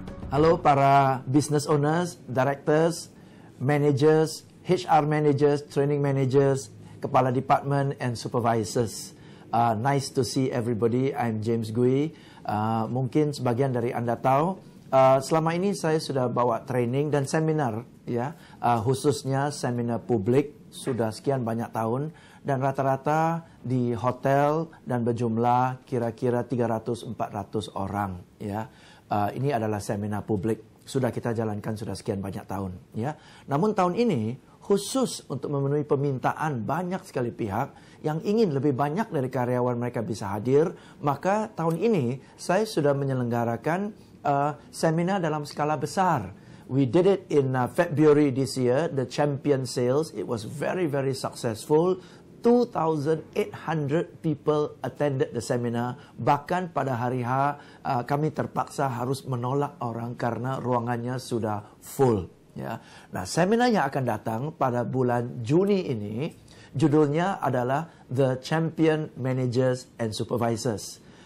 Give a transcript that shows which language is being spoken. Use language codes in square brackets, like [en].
[id] Halo para [en] business owners, directors, managers, HR managers, training managers, [id] kepala [en] department and supervisors. Nice to see everybody. I'm James Gui. [id] Mungkin sebagian dari Anda tahu, selama ini saya sudah bawa training dan seminar, ya, khususnya seminar publik sudah sekian banyak tahun, dan rata-rata di hotel dan berjumlah kira-kira 300-400 orang, ya. Ini adalah seminar publik, sudah kita jalankan sudah sekian banyak tahun, ya. Namun tahun ini khusus untuk memenuhi permintaan banyak sekali pihak yang ingin lebih banyak dari karyawan mereka bisa hadir, maka tahun ini saya sudah menyelenggarakan seminar dalam skala besar. [en] We did it in February this year, the champion sales. It was very, very successful. 2,800 people attended the seminar. [id] Bahkan pada hari H, kami terpaksa harus menolak orang karena ruangannya sudah full. Ya. Nah, seminar yang akan datang pada bulan Juni ini, judulnya adalah The Champion Managers and Supervisors.